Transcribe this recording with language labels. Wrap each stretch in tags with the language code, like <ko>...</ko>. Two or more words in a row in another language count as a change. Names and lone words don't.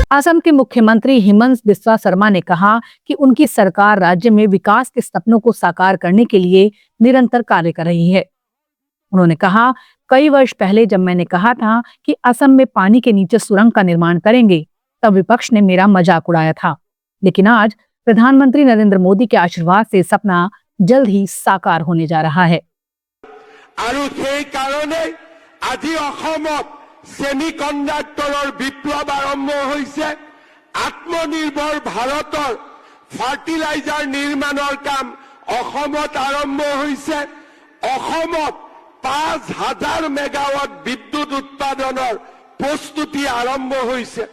<hi>असम के मुख्यमंत्री हिमंत बिस्वा शर्मा ने कहा कि उनकी सरकार राज्य में विकास के सपनों को साकार करने के लिए निरंतर कार्य कर रही है। उन्होंने कहा, कई वर्ष पहले जब मैंने कहा था कि असम में पानी के नीचे सुरंग का निर्माण करेंगे, तब विपक्ष ने मेरा मजाक उड़ाया था, लेकिन आज प्रधानमंत्री नरेंद्र मोदी के आशीर्वाद से सपना जल्द ही साकार होने जा रहा है।</hi> <as>আজি অসমত সেমিকণ্ডাক্টৰৰ বিপ্লৱ আৰম্ভ হৈছে। আত্মনিৰ্ভৰ ভাৰতৰ ফাৰ্টিলাইজাৰ নিৰ্মাণৰ কাম অসমত আৰম্ভ হৈছে। অসমত 5000 মেগাৱাট বিদ্যুৎ উৎপাদনৰ প্ৰস্তুতি আৰম্ভ হৈছে।</as>